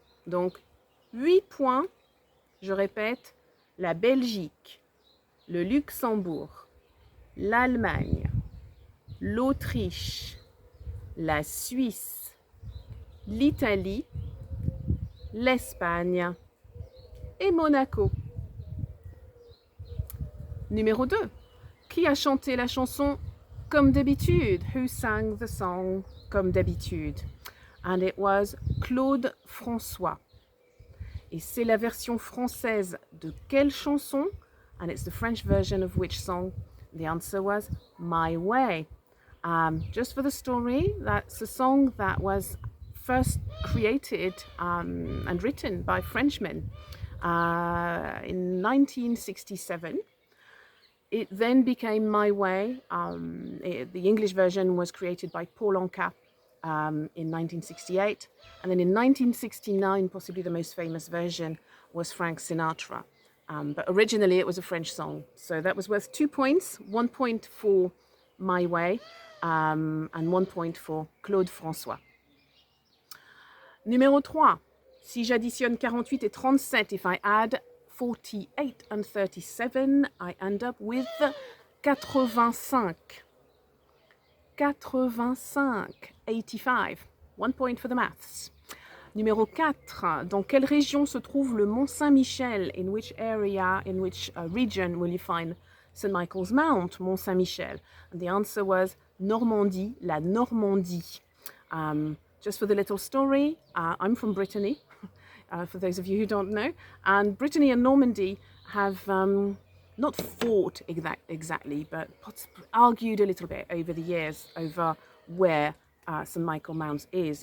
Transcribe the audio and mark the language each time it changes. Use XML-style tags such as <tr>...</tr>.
<fr>Donc, 8 points, je répète, la Belgique, le Luxembourg, l'Allemagne, l'Autriche, la Suisse, l'Italie, l'Espagne et Monaco. Numéro 2. Qui a chanté la chanson Comme d'habitude?</fr> <en>Who sang the song Comme d'habitude? And it was Claude François.</en> <fr>Et c'est la version française de quelle chanson?</fr> <en>And it's the French version of which song? The answer was My Way. Just for the story, that's a song that was first created and written by Frenchmen in 1967. It then became My Way. The English version was created by Paul Anka in 1968. And then in 1969, possibly the most famous version was Frank Sinatra. But originally it was a French song. So that was worth 2 points. 1 point for My Way and 1 point for Claude François.</en> <fr>Numéro 3. Si j'additionne 48 et 37,</fr> <en>if I add 48 and 37, I end up with 85. 85. 85. 1 point for the maths.</en> <fr>Numéro 4. Dans quelle région se trouve le Mont Saint-Michel?</fr> <en>In which area, in which region will you find St. Michael's Mount, Mont Saint-Michel? And the answer was Normandie, la Normandie. Just for the little story, I'm from Brittany, for those of you who don't know. And Brittany and Normandy have not fought exactly, but argued a little bit over the years over where St. Michael Mount is.</en>